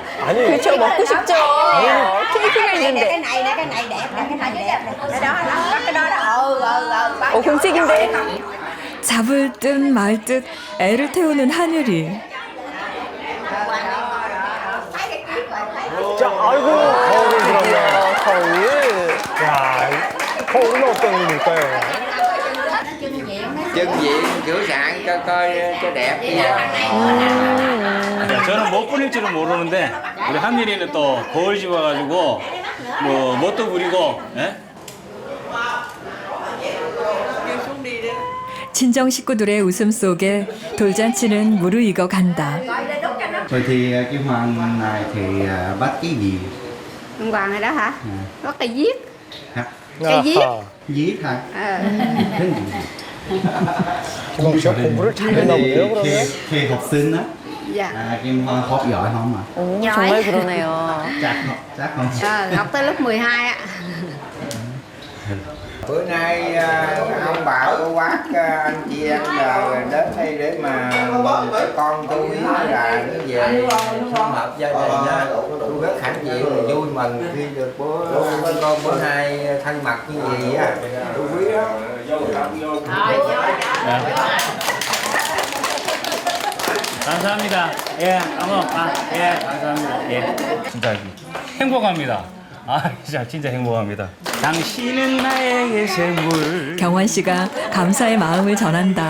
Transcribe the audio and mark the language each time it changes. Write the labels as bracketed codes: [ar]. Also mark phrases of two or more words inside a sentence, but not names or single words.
[ko] 아니 그렇죠. 먹고 싶죠. 케이크가 있는데. [vi] cái này nè, cái này đẹp nè, cái này đẹp nè. Cái đó đó, cái đó đó. [ko] 공책인데. 잡을 듯 말 듯 애를 태우는 하늘이. 자, 아이고 거울을 들었네. 거울. 야, 거울은 어떤 의미일까요? [vi] Chân diện sửa soạn cho coi cho đẹp vậy đó. [ko] 야, 저는 못 부릴 줄은 모르는데 우리 한일이는 또 거울 집어가지고 뭐 뭣도 부리고. 예? 친정 식구들의 웃음 속에 돌잔치는 무르익어 간다. [vi] Vậy thì cái hoàng này thì bắt cái gì? Ông Hoàng này đó hả? Bắt cây viết. Hả? Cây viết. Viết hả? [ko] 김홍 씨가 공부를 잘했나 보네요, 그러면. [vi] Khi học sinh á, Dạ. Kim Hoa học giỏi không ạ? [ko] 정말 그러네요. [vi] Chắc không? Học tới lớp 12 ạ. Bữa nay ông bà cô bác anh chị em là đến đây để mà cho con tôi là nó về sum họp gia đình nha. Tôi rất hãnh diện và vui mừng khi được con bữa nay thân mật như vậy á. Tôi quý lắm. [ko] 감사합니다. 예, 어머, 예, 감사합니다. 예, 진짜 행복합니다. 진짜 행복합니다. 당신은 나에게 샘물. 경환 씨가 감사의 마음을 전한다.